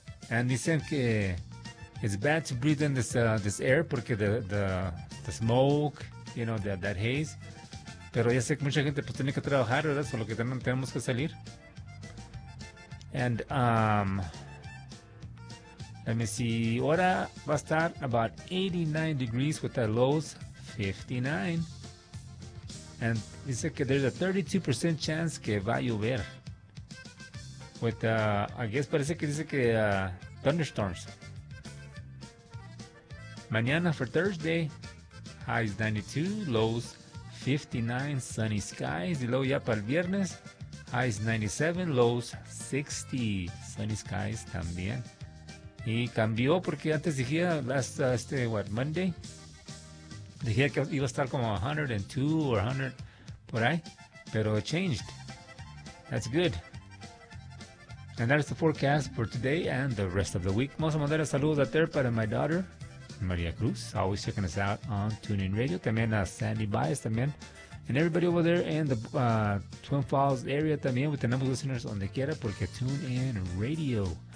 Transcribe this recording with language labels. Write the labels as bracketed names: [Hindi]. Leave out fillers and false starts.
[English] And [Spanish] dicen que [English] it's bad to breathe in this air [Spanish] porque [English] the smoke, you know, that haze. [Spanish] Pero ya sé que mucha gente pues tiene que trabajar, ¿verdad? Solo que también tenemos que salir. [English] And, let me see. [Spanish] Ahora va a estar [English] about 89 degrees with the lows 59. And [Spanish] dice que [English] there's a 32% chance [Spanish] que va a llover. [English] With, I guess [Spanish] parece que dice que [English] thunderstorms. [Spanish] Mañana [English] for Thursday, highs 92, lows 59, sunny skies. [Spanish] Y luego ya para el viernes, [English] highs 97, lows 60, sunny skies [Spanish] también. Y cambió porque antes dije, [English] Monday, [Spanish] dije que iba a estar como 102 [English] or 100, [Spanish] por ahí, pero [English] changed. That's good. And that's the forecast for today and the rest of the week. [Spanish] Vamos a mandar a saludos a Ter para [English] my daughter, [Spanish] María Cruz, [English] always checking us out on [Spanish] TuneIn Radio. También a [English] Sandy Baez [Spanish] también. [English] And everybody over there in the Twin Falls area también, with the number of listeners [Spanish] donde quiera, porque [English] TuneIn Radio.